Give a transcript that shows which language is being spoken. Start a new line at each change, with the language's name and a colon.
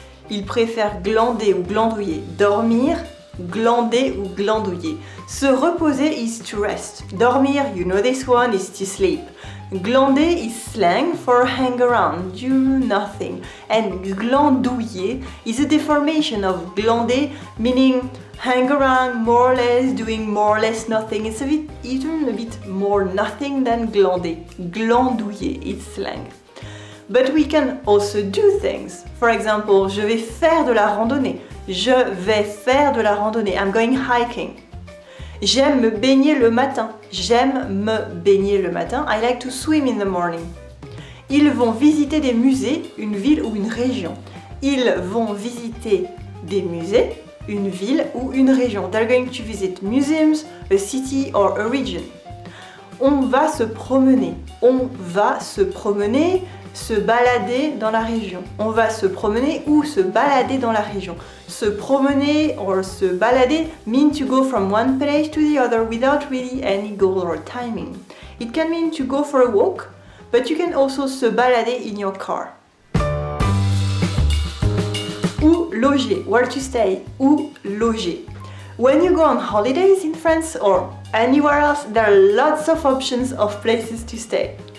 French: Il préfère glander ou glandouiller. Dormir, glander ou glandouiller. Se reposer
English: is to rest. Dormir, you know this one, is to sleep. Glander is slang for hang around, do nothing. And glandouiller is a deformation of glander, meaning hang around, more or less, doing more or less nothing. It's even a bit more nothing than glander. Glandouiller is slang. But we can also do things. For example,
French: je vais faire de la randonnée. Je vais faire de la randonnée.
English: I'm going hiking.
French: J'aime me baigner le matin. J'aime me baigner le matin.
English: I like to swim in the morning.
French: Ils vont visiter des musées, une ville ou une région. Ils vont visiter des musées, une ville ou une région.
English: They're going to visit museums, a city or a region.
French: On va se promener. On va se promener, se balader dans la région. On va se promener ou se balader dans la région.
English: Se promener or se balader mean to go from one place to the other without really any goal or timing. It can mean to go for a walk, but you can also se balader in your car.
French: Où loger?
English: Where to stay? Où loger? When you go on holidays in France or anywhere else, there are lots of options of places to stay.